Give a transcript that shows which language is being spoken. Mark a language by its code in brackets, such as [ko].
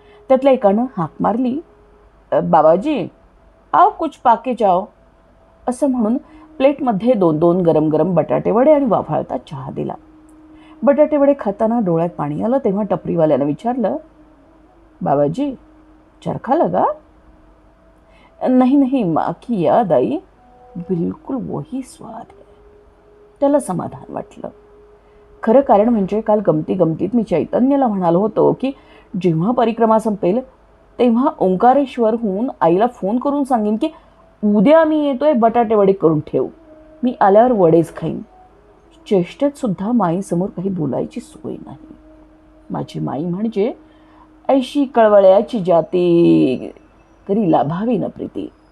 [mr] त्यातल्या एकानं हाक मारली, [hi] बाबाजी, आओ कुछ पाके जाओ, [mr] असं म्हणून प्लेटमध्ये 2-2 गरम गरम बटाटे वडे आणि वाफाळता चहा दिला. बटाटे वडे खाताना डोळ्यात पाणी आलं. तेव्हा टपरीवाल्यानं विचारलं, [hi] बाबाजी, चरखा लगा? नहीं नहीं, माँ की याद आई, बिलकुल वही स्वाद है. [mr] त्याला समाधान वाटलं. खरं कारण म्हणजे काल गमतीत मी चैतन्यला म्हणालो होतो की जेव्हा परिक्रमा संपेल तेव्हा ओंकारेश्वरहून आईला फोन करून सांगेन की उद्या मी येतोय, बटाटे वडे करून ठेव, मी आल्यावर वडेच खाईन. चेष्टेत सुद्धा माईसमोर काही बोलायची सोय नाही. माझी माई म्हणजे ऐशी कळवळ्याची जाती करी लाभावी न प्रीती.